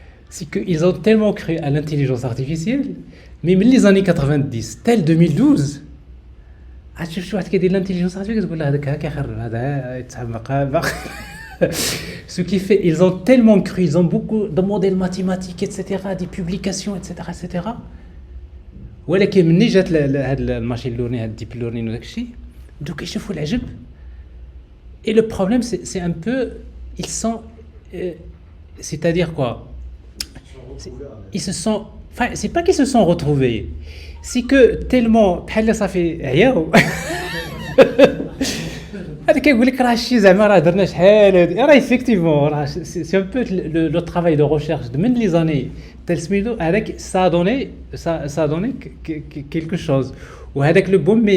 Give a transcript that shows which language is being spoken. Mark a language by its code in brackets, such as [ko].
[fr] C'est qu'ils ont tellement cru à l'intelligence artificielle, même les années 90, tel 2012, [ar] شوف واحد كيدير [fr] l'intelligence artificielle [ar] تقول له هذاك كيخرب هذا يتعمق. [fr] Ce qui fait, ils ont tellement cru, ils ont beaucoup de modèles mathématiques, etc., des publications, etc., etc. [ar] ولكن مني جات هاد الماشين لورنين هاد الديب لورنين وداك الشيء بداو كيشوفوا العجب. [fr] Et le problème c'est un peu, ils sont, c'est-à-dire quoi, ils se sont, enfin c'est pas qu'ils se sont retrouvés, c'est que tellement [ar] بحال [fr] ça fait [ar] عياو هذا كيقول لك راه شي زعما راه درنا شحال راه [fr] effectivement [ar] راه [fr] c'est un peu le travail de recherche [ar] من [fr] les années tel [ar] سميتو هذاك [fr] ça a donné quelque chose [ar] وهذاك [fr] le boom.